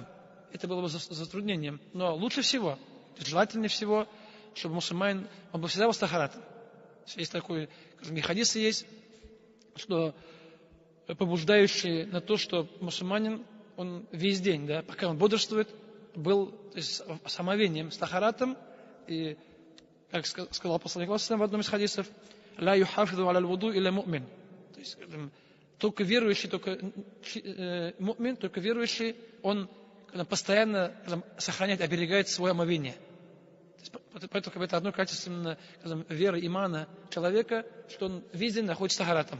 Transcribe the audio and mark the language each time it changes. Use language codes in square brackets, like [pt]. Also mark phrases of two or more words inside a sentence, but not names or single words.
[ru] Это было бы затруднением. Но лучше всего, то есть желательнее всего, чтобы мусульманин, он был всегда с тахаратом. Есть такой, скажем, хадис есть, что побуждающие на то, что мусульманин, он весь день, да, пока он бодрствует, был, то есть, с омовением, с тахаратом, и, как сказал посланник в одном из хадисов, [ar] «لا يحافظ على الوضوء إلا مؤمن». [ru] То есть, только верующий, му'мин, только верующий, он постоянно сохраняет, оберегает свое омовение. Поэтому это одно качество именно, веры, имана человека, что он весь день находится тахаратом.